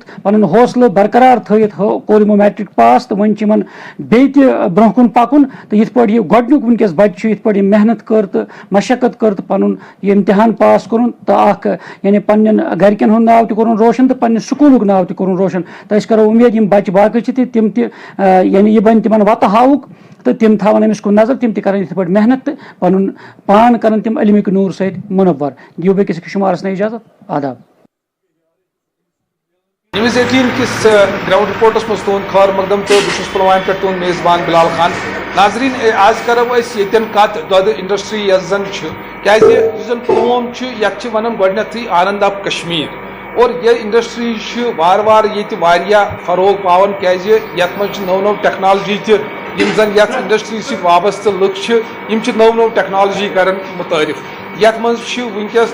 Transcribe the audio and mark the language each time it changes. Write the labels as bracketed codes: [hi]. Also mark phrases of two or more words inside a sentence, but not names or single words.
[ks] پَنُن حوصلہٕ برقرار تھٲیِتھ کوٚر یِمو میٹرک پاس تہٕ وۄنۍ چھِ یِمن بیٚیہِ تہِ برونٛہہ کُن پَکُن تہٕ یِتھ پٲٹھۍ یہِ گۄڈٕنیُک وٕنکیٚس بَچہِ چھُ یِتھ پٲٹھۍ یِم محنت کٔر تہٕ مشقت کٔر تہٕ پَنُن یہِ اِمتحان پاس کوٚرُن تہٕ اکھ یعنی پَنٕنٮ۪ن گرِکٮ۪ن ہُنٛد ناو تہِ کوٚرُن روشن تہٕ پَنٕنہِ سکوٗلُک ناو تہِ کوٚرُن روشن تہٕ أسۍ کرو اُمید یِم بَچہِ باقٕے چھِ تِم تہِ یعنی یہِ بَنہِ تِمن وَتہٕ ہاوُکھ تہٕ تِم تھاوَن أمِس کُن نظر تِم تہِ کَرَن یِتھ پٲٹھۍ محنت تہٕ پَنُن پان کَرَن تِم علمِک نوٗر سۭتۍ مُنور دِیِو بیٚکِس أکِس شُمارَس نہٕ اِجازت آداب. نیوز 18 کس گراؤنڈ رپورٹس مز تہد خار مقدم تو بہت پلوامہ پہ تہد میزبان بلال خان. [ur] ناظرین آج [ks] کرو یتن کت دۄدٕ انڈسٹری یس زن کیازِ یُس زن پلووم یتھ ونان گۄڈنیتھٕے آنند آف کشمیر [ur] اور یہ [ks] انڈسٹری وار وار ییٚتہِ واریاہ فروغ پاوان کیازِ یتھ منٛز نو نو ٹیکنالوجی تہِ یم زن یتھ انڈسٹری سۭتۍ وابستہٕ لُکھ چھِ یم چھِ نو نو ٹیکنالوجی کران متعارف یتھ منٛز چھِ ونکیٚس